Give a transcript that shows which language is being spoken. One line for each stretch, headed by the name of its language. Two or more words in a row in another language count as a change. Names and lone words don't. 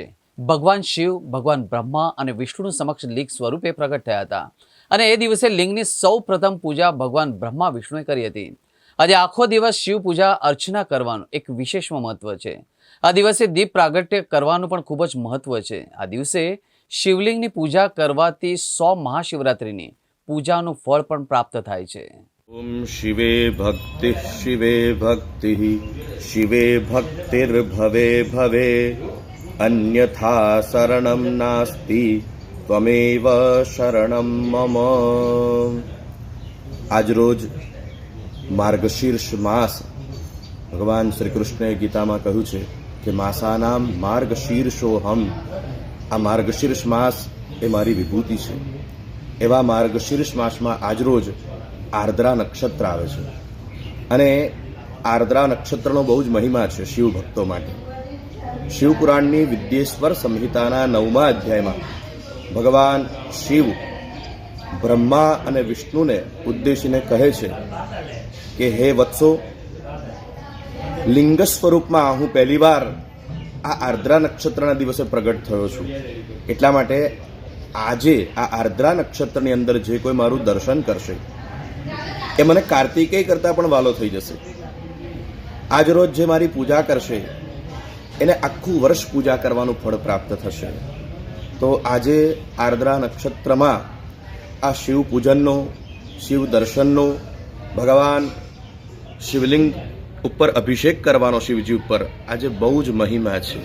Gujarati: ભગવાન શિવ, ભગવાન બ્રહ્મા અને વિષ્ણુ સમક્ષ લિંગ સ્વરૂપે પ્રગટ થયા હતા અને એ દિવસે લિંગની સૌ પ્રથમ પૂજા ભગવાન બ્રહ્મા વિષ્ણુએ કરી હતી। આજે આખો દિવસ શિવ પૂજા અર્ચના કરવાનું એક વિશેષ મહત્વ છે। આ દિવસે દીપ પ્રાગટ્ય કરવાનું પણ ખૂબ જ મહત્વ છે। આ દિવસે શિવલિંગની પૂજા કરવાથી 100 મહાશિવરાત્રિની પૂજાનું ફળ પણ પ્રાપ્ત થાય છે।
Sanskrit: ओम शिवे भक्ति शिवे भक्तिर्भवे भवे अन्यथा शरणं नास्ति त्वमेव शरणं मम।
Gujarati: આજ રોજ માર્ગશીર્ષ માસ ભગવાન શ્રી કૃષ્ણે ગીતા માં કહ્યું છે કે
Sanskrit: मासानाम मार्गशीर्षोहम।
Gujarati: આ માર્ગશીર્ષ માસ એ મારી વિભૂતિ છે। એવા માર્ગશીર્ષ માસ માં આજ રોજ આર્દ્રા નક્ષત્ર આવે છે અને આર્દ્રા નક્ષત્રનો બહુ જ મહિમા છે શિવ ભક્તો માટે। શિવપુરાણની વિદ્યેશ્વર સંહિતાના 9મા અધ્યાયમાં ભગવાન શિવ બ્રહ્મા અને વિષ્ણુને ઉદ્દેશીને કહે છે કે હે વત્સો, લિંગ સ્વરૂપમાં હું પહેલી વાર આ આર્દ્રા નક્ષત્રના દિવસે પ્રગટ થયો છું। એટલા માટે આજે આ આર્દ્રા નક્ષત્રની અંદર જે કોઈ મારું દર્શન કરશે એ મને કાર્તિકેય કરતા પણ વહાલો થઈ જશે। આજ રોજ જે મારી પૂજા કરશે એને આખું વર્ષ પૂજા કરવાનું ફળ પ્રાપ્ત થશે। તો આજે આર્દ્રા નક્ષત્રમાં આ શિવ પૂજનનો, શિવ દર્શનનો, ભગવાન શિવલિંગ ઉપર અભિષેક કરવાનો શિવજી ઉપર આજે બહુ જ મહિમા છે।